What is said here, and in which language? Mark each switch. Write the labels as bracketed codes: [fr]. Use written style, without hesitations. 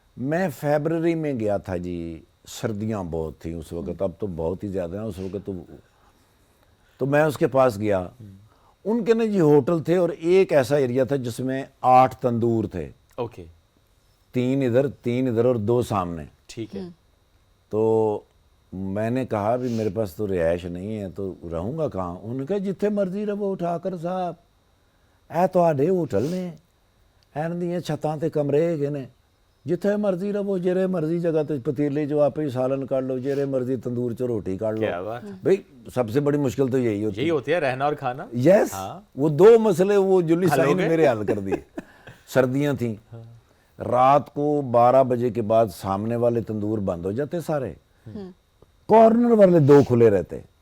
[ur] میں فیبرری میں گیا تھا جی, سردیاں بہت تھیں اس وقت, اب تو بہت ہی زیادہ ہیں, اس وقت تو میں اس کے پاس گیا. ان کے نا جی ہوٹل تھے اور ایک ایسا ایریا تھا جس میں 8 تندور تھے, اوکے. 3 ادھر اور 2 سامنے. ٹھیک ہے. تو میں نے کہا بھی میرے پاس تو رہائش نہیں ہے تو رہوں گا کہاں. انہوں نے کہا [pa] جتھے مرضی رہو اٹھا کر صاحب, اے تواڈے ہوٹل نے, این دیاں چھتاں تے کمرے ہیگے نے, جتھے مرضی رہو, جیرے مرضی جگہ تے پتیلے جو آپ ہی سالن کر لو, جیرے مرضی تندور چ روٹی کر لو. [ur] کیا بات. بھئی سب سے بڑی مشکل تو یہی ہوتی ہے, رہنا اور کھانا. یس, وہ 2 مسئلے وہ جلی سائی نے میرے حل کر دیے. سردیاں تھیں, رات کو 12 بجے کے بعد سامنے والے تندور بند ہو جاتے سارے, کارنر والے 2 کھلے رہتے.